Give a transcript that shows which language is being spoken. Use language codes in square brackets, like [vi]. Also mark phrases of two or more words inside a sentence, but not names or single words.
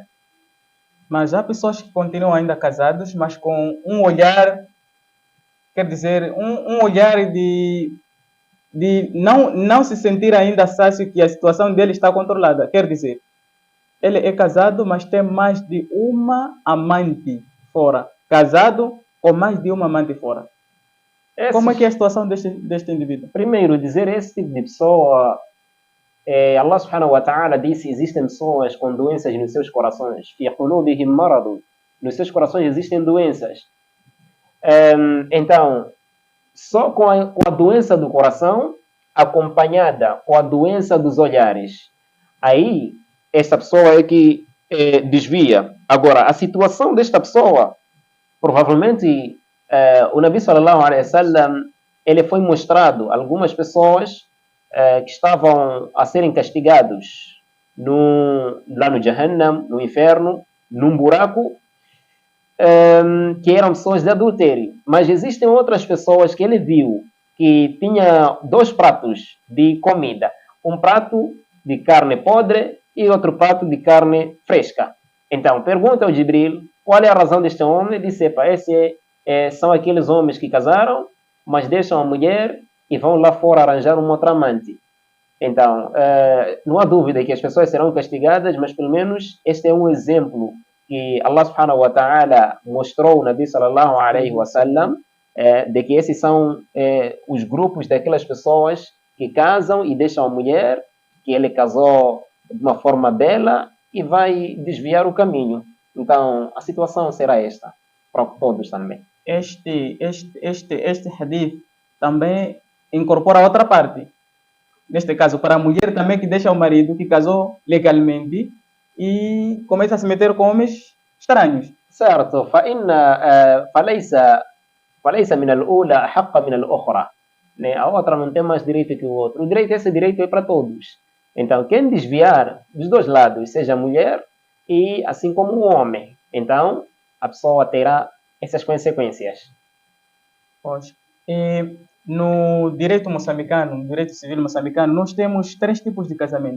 [pt] Mas há pessoas que continuam ainda casados, mas com um olhar, quer dizer, um olhar de não se sentir ainda sácio que a situação dele está controlada. Quer dizer, ele é casado, mas tem mais de uma amante fora. Casado com mais de uma amante fora. Como é que é a situação deste indivíduo? Primeiro, dizer esse tipo de pessoa, [ar] الله سبحانه وتعالى [pt] disse, existem pessoas com doenças nos seus corações. [ar] في قلوبهم مرض. [pt] Nos seus corações existem doenças. Então, só com a doença do coração, acompanhada com a doença dos olhares, aí esta pessoa é que desvia. Agora, a situação desta pessoa, provavelmente, o [ar] النبي صلى الله عليه وسلم, [pt] ele foi mostrado algumas pessoas que estavam a serem castigados lá no Jahannam, no inferno, num buraco, que eram pessoas de adultério. Mas existem outras pessoas que ele viu que tinha 2 pratos de comida. Um prato de carne podre e outro prato de carne fresca. Então, pergunta ao Jibril qual é a razão deste homem. Ele disse, são aqueles homens que casaram, mas deixam a mulher e vão lá fora arranjar um outro amante. Então, não há dúvida que as pessoas serão castigadas, mas pelo menos este é um exemplo que [ar] الله سبحانه وتعالى [pt] mostrou ao [ar] النبي صلى الله عليه وسلم, [pt] de que esses são os grupos daquelas pessoas que casam e deixam a mulher, que ele casou de uma forma bela, e vai desviar o caminho. Então, a situação será esta, para todos também. Este hadith também incorpora outra parte. Neste caso, para a mulher também que deixa o marido, que casou legalmente, e começa a se meter com homens estranhos. Certo. [ar] فليس من الأولى أحق من الأخرى. [pt] A outra não tem mais direito que o outro. Esse direito é para todos. Então, quem desviar dos 2 lados, seja a mulher e assim como o homem, então a pessoa terá essas consequências. Pois. E no direito moçambicano, no direito civil moçambicano, nós temos 3 tipos de casamento.